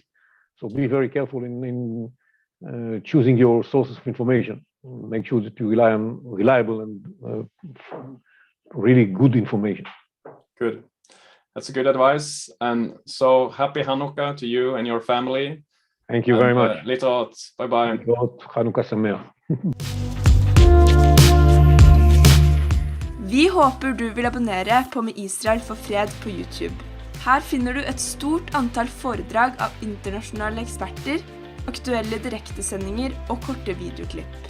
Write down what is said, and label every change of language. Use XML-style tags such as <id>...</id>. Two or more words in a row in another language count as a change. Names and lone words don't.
<en>So be very careful in choosing your sources of information. Make sure that you rely on reliable and really good information. Good. That's a good advice. And so happy Hanukkah to you and your family. Thank you very much. Litot. Bye-bye.</en> <he>Hanukkah Sameach.</he> <no>Vi håper du vil abonnere på Med Israel for fred på YouTube. Her finner du et stort antall foredrag av internasjonale eksperter, aktuelle direktesendinger og korte videoklipp.</no>